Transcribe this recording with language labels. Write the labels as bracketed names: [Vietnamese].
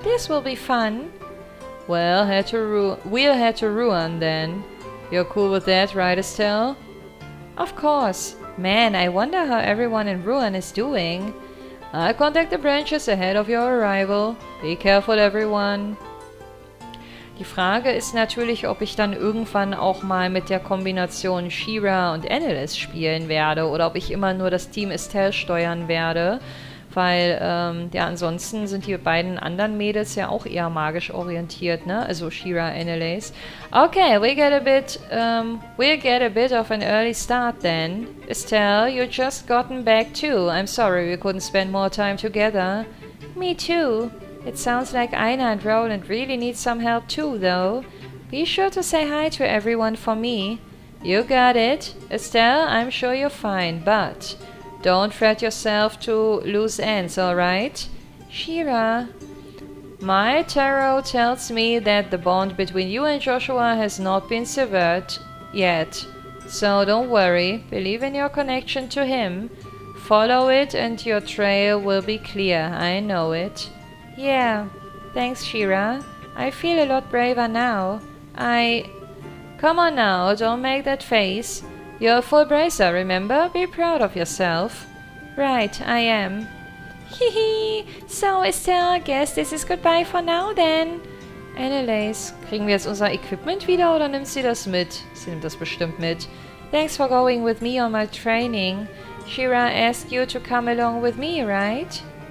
[English] This will be fun. Well, we'll head to Ruin then. You're cool with that, right, Estelle? Of course. Man, I wonder how everyone in Ruin is doing. I'll contact the branches ahead of your arrival. Be careful, everyone. [German] Die Frage ist natürlich, ob ich dann irgendwann auch mal mit der Kombination She-Ra und Annelies spielen werde oder ob ich immer nur das Team Estelle steuern werde, weil ja ansonsten sind die beiden anderen Mädels ja auch eher magisch orientiert, ne? Also She-Ra, Annelies. [English] Okay, we'll get a bit of an early start then. Estelle, you just gotten back too. I'm sorry we couldn't spend more time together. Me too. It sounds like Aina and Roland really need some help too, though. Be sure to say hi to everyone for me. You got it. Estelle, I'm sure you're fine, but don't fret yourself to loose ends, alright? She-Ra. My tarot tells me that the bond between you and Joshua has not been severed yet. So don't worry, believe in your connection to him. Follow it and your trail will be clear, I know it. Yeah, thanks, She-Ra. I feel a lot braver now. Come on now, don't make that face. You're a full bracer, remember? Be proud of yourself. Right, I am. Hihi, so Estelle, guess this is goodbye for now then. [German] Annelies, kriegen wir jetzt unser Equipment wieder oder nimmt sie das mit? Sie nimmt das bestimmt mit. [English] Thanks for going with me on my training. She-Ra asked you to come along with me, right?